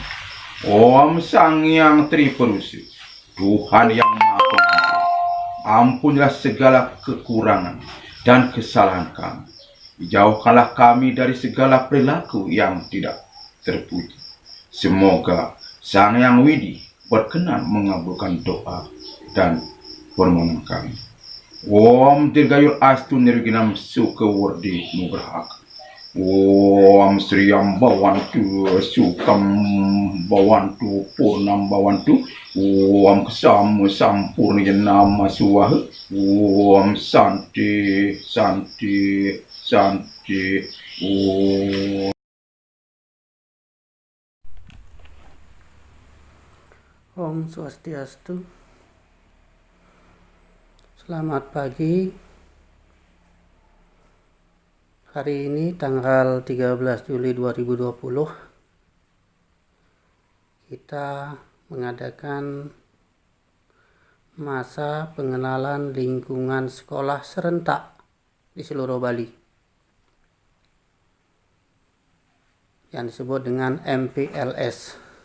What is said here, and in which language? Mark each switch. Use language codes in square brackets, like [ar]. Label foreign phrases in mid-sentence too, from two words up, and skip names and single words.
[id] Om Sang Yang Triperusi, Tuhan yang Maha Pengampun, ampunilah segala kekurangan dan kesalahan kami. Jauhkanlah kami dari segala perilaku yang tidak terpuji. Semoga Sang Yang Widi berkenan mengabulkan doa dan permohonan kami. [sa] Om Dirgayur Astu Nirginam Sukawardi Nugrahak. Om Sri Ambawantu Sukam Bawantu Purnam Bawantu. Om Kesamu Sampurna Nama Suwah. Om Santi Santi Santi. [id] Om Swastiastu. Selamat pagi. Hari ini tanggal 13 Juli 2020 kita mengadakan masa pengenalan lingkungan sekolah serentak di seluruh Bali yang disebut dengan MPLS.